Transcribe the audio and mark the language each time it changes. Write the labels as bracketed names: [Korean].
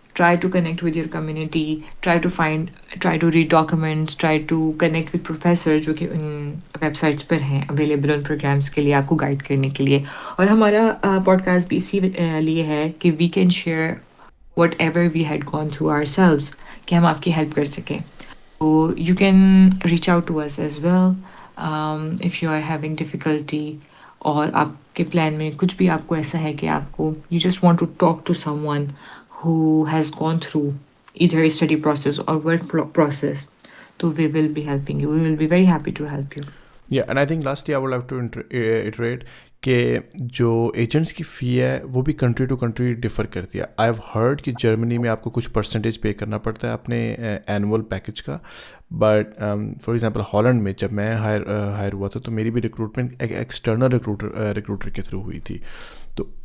[English] try to connect with your community, try to read documents, try to connect with professor [Urdu] جو کہ in web sites پر ہیں available in programmes کے لیے آپ کو گائڈ کرنے کے لیے. اور ہمارا پوڈ کاسٹ بھی اسی لیے ہے کہ [English] we can share whatever we had gone through ourselves, [Urdu] کہ ہم آپ کی ہیلپ کر سکیں. [English] So you can reach out to us as well if you are having difficulty, [Urdu] اور آپ کے پلان میں کچھ بھی آپ کو [English] ایسا ہے کہ آپ کو you just want to talk to someone who has gone through either a study process or work process, so we will be helping you. We will be very happy to help you. Yeah, and I think lastly I would like to iterate [Urdu] کہ جو agents کی فی ہے وہ بھی country to country differ کرتی ہے. [English] I have heard [Urdu] کہ جرمنی میں آپ کو کچھ پرسنٹیج پے کرنا پڑتا ہے اپنے اینول پیکج کا, [English] but for example [Urdu] ہالینڈ میں جب میں ہائر ہوا تھا تو میری بھی ریکروٹمنٹ ایک ایکسٹرنل ریکروٹر کے تھرو ہوئی تھی. تو